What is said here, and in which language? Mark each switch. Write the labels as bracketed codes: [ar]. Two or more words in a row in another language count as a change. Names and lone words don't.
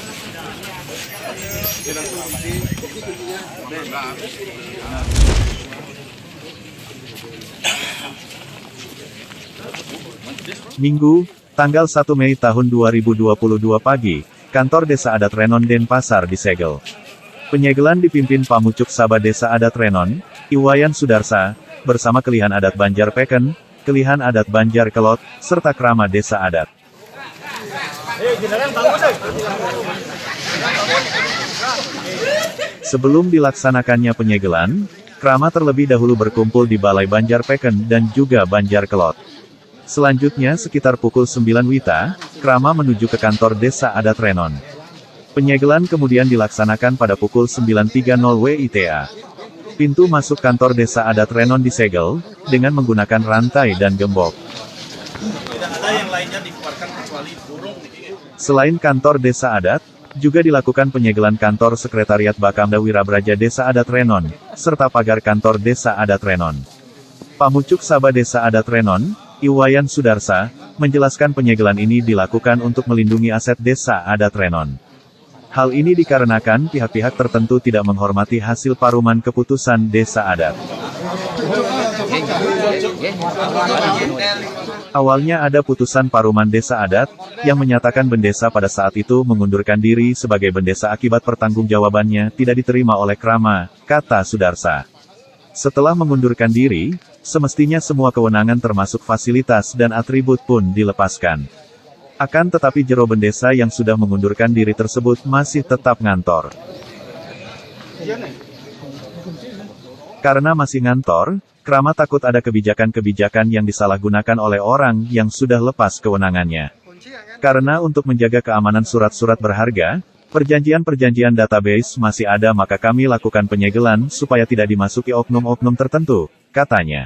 [id] Minggu, tanggal 1 Mei tahun 2022 pagi, kantor Desa Adat Renon Denpasar disegel. Penyegelan dipimpin Pamucuk Sabah Desa Adat Renon, Iwayan Sudarsa, bersama Kelihan Adat Banjar Peken, Kelihan Adat Banjar Kelot, serta Krama Desa Adat. Sebelum dilaksanakannya penyegelan, Krama terlebih dahulu berkumpul di Balai Banjar Peken dan juga Banjar Kelot. Selanjutnya sekitar pukul 9 WITA, Krama menuju ke kantor Desa Adat Renon. Penyegelan kemudian dilaksanakan pada pukul 9.30 WITA. Pintu masuk kantor Desa Adat Renon disegel, dengan menggunakan rantai dan gembok. Tidak ada yang lainnya dikeluarkan kecuali burung. Selain kantor Desa Adat, juga dilakukan penyegelan kantor Sekretariat Bakamda Wirabraja Desa Adat Renon, serta pagar kantor Desa Adat Renon. Pamucuk Sabah Desa Adat Renon, Iwayan Sudarsa, menjelaskan penyegelan ini dilakukan untuk melindungi aset Desa Adat Renon. Hal ini dikarenakan pihak-pihak tertentu tidak menghormati hasil paruman keputusan Desa Adat. Awalnya ada putusan paruman Desa Adat, yang menyatakan bendesa pada saat itu mengundurkan diri sebagai bendesa akibat pertanggungjawabannya tidak diterima oleh Krama, kata Sudarsa. Setelah mengundurkan diri, semestinya semua kewenangan termasuk fasilitas dan atribut pun dilepaskan. Akan tetapi jero bendesa yang sudah mengundurkan diri tersebut masih tetap ngantor. Karena masih ngantor, Krama takut ada kebijakan-kebijakan yang disalahgunakan oleh orang yang sudah lepas kewenangannya. Karena untuk menjaga keamanan surat-surat berharga, perjanjian-perjanjian database masih ada, maka kami lakukan penyegelan supaya tidak dimasuki oknum-oknum tertentu, katanya.